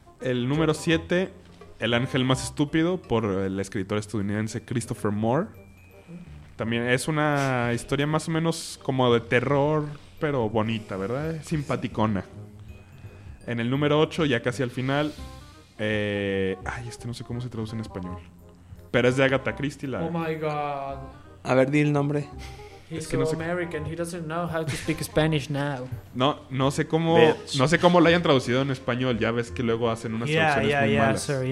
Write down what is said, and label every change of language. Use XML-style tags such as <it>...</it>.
<es>El número 7, El Ángel Más Estúpido, por el escritor estadounidense Christopher Moore. También es una historia más o menos como de terror pero bonita, ¿verdad? Simpaticona. En el número 8, ya casi al final, ay, este no sé cómo se traduce en español, pero es de Agatha Christie.</es> <en>Oh my god.</en> <es>A ver, di el nombre. He's es que so no sé...</es> <en>American, he doesn't know how to speak Spanish now.</en> <es>No sé cómo lo hayan traducido en español. Ya ves que luego hacen unas traducciones muy malas.</es>